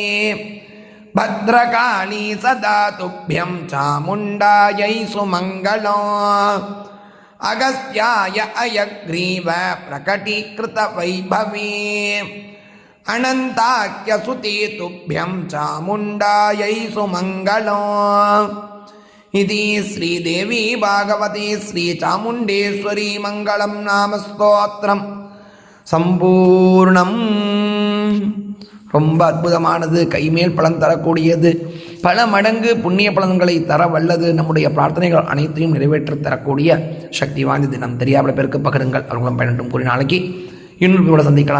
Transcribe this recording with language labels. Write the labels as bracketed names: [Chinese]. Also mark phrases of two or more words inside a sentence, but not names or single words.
[Sanskrit] भद्रकाली सदा तुभ्यं चामुण्डायै सुमङ्गलम् अगस्त्याय अयग्रीव प्रकटीकृतवैभवे अनन्ताख्यसुते तुभ्यं चामुण्डायै सुमङ्गलम् इति श्रीदेवी भागवते श्रीचामुण्डेश्वरी मङ्गलं नाम स्तोत्रम् சம்பூர்ணம். [Tamil] ரொம்ப அற்புதமானது, கைமேல் பலன் தரக்கூடியது, பல மடங்கு புண்ணிய பலன்களை தர வல்லது, நம்முடைய பிரார்த்தனைகள் அனைத்தையும் நிறைவேற்றி தரக்கூடிய சக்தி வாய்ந்த தினம். தெரியாத பேருக்கு பகிருங்கள், அவர்களும் பயனட்டும். கூறி நாளைக்கு இன்னொரு சந்திக்கலாம்.